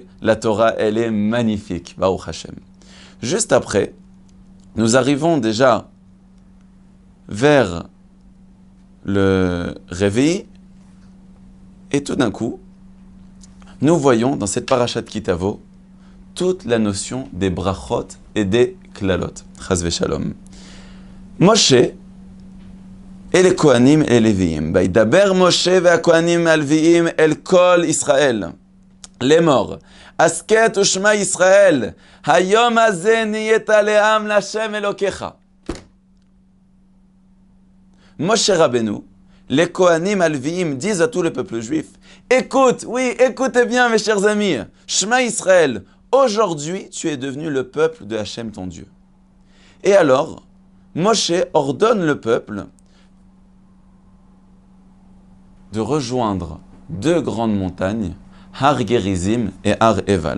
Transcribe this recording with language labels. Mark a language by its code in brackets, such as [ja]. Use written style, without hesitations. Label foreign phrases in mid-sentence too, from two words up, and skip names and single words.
[fr] La Torah, elle est magnifique, [he] ברוך השם. [fr] Juste après, nous arrivons déjà vers le réveil, et tout d'un coup, nous voyons dans cette parashat Ki Tavo toute la notion des brachot et des klalot. [he] חס ושלום. [fr] Moshe et les Kohanim et les Léviim. [he] וידבר משה והכהנים הלויים אל כל ישראל. [fr] Les morts. [he] הסכת ושמע ישראל. היום הזה נהיית לעם לה' אלוקיך. [fr] Moshe Rabbeinu, les [he] הכהנים הלויים [fr] disent à tout le peuple juif, écoute, oui, écoutez bien mes chers amis, [he] שמע ישראל, [fr] aujourd'hui tu es devenu le peuple de Hachem ton Dieu. Et alors, Moshe ordonne le peuple de rejoindre 2 grandes montagnes, Har Gerizim et Har Eval.